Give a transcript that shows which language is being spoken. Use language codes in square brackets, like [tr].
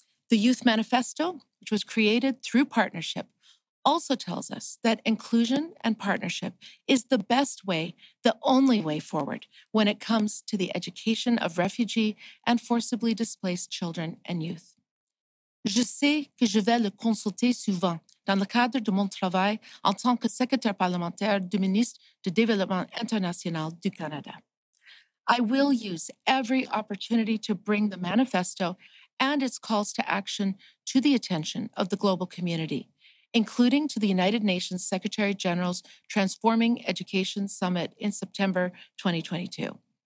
[en] The Youth Manifesto, which was created through partnership, also tells us that inclusion and partnership is the best way, the only way forward when it comes to the education of refugee and forcibly displaced children and youth. [fr] Je sais que je vais le consulter souvent dans le cadre de mon travail en tant que secrétaire parlementaire du ministre du Développement international du Canada. [en] I will use every opportunity to bring the manifesto and its calls to action to the attention of the global community, including to the United Nations Secretary General's Transforming Education Summit in September 2022.